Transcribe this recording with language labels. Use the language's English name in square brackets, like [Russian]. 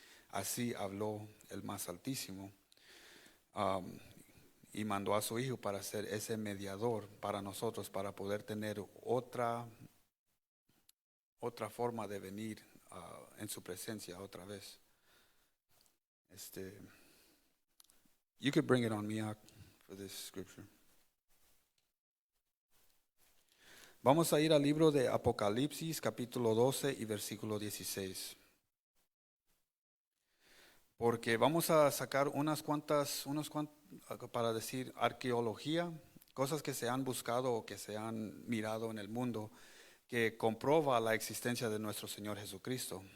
[Spanish] Así habló el Más Altísimo. Y mandó a su Hijo para ser ese mediador para nosotros, para poder tener otra forma de venir en su presencia otra vez. [English] You could bring it on me for this scripture. [Spanish] Vamos a ir al libro de Apocalipsis, capítulo 12 y versículo 16. Porque vamos a sacar unas cuantas, para decir, arqueología, cosas que se han buscado o que se han mirado en el mundo, que comprueba la existencia de nuestro Señor Jesucristo.